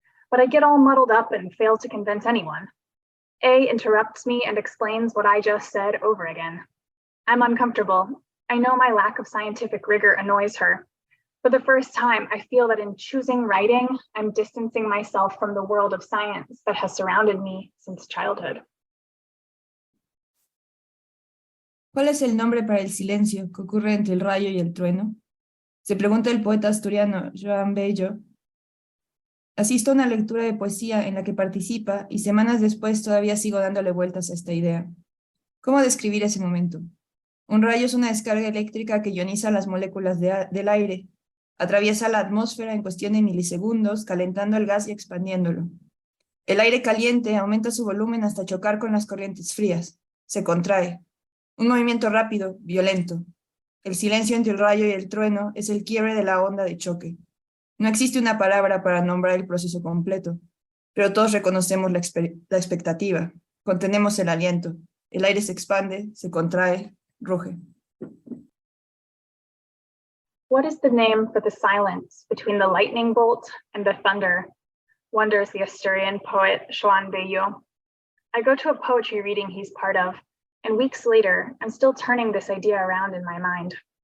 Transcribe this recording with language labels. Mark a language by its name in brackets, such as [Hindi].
[English] But I get all muddled up and fail to convince anyone. A interrupts me and explains what I just said over again. I'm uncomfortable. I know my lack of scientific rigor annoys her. For the first time, I feel that in choosing writing, I'm distancing myself from the world of science that has surrounded me since childhood. [Spanish] ¿Cuál es el nombre para el silencio que ocurre entre el rayo y el trueno? Se pregunta el poeta asturiano Joan Bello. Asisto a una lectura de poesía en la que participa y semanas después todavía sigo dándole vueltas a esta idea. ¿Cómo describir ese momento? Un rayo es una descarga eléctrica que ioniza las moléculas del aire, atraviesa la atmósfera en cuestión de milisegundos, calentando el gas y expandiéndolo. El aire caliente aumenta su volumen hasta chocar con las corrientes frías, se contrae. Un movimiento rápido, violento. El silencio entre el rayo y el trueno es el quiebre de la onda de choque. No existe una palabra para nombrar el proceso completo, pero todos reconocemos la expectativa, contenemos el aliento, el aire se expande, se contrae, ruge. [English] What is the name for the silence between the lightning bolt and the thunder? Wonders the Asturian poet Joan Bello. I go to a poetry reading he's part of, and weeks later, I'm still turning this idea around in my mind.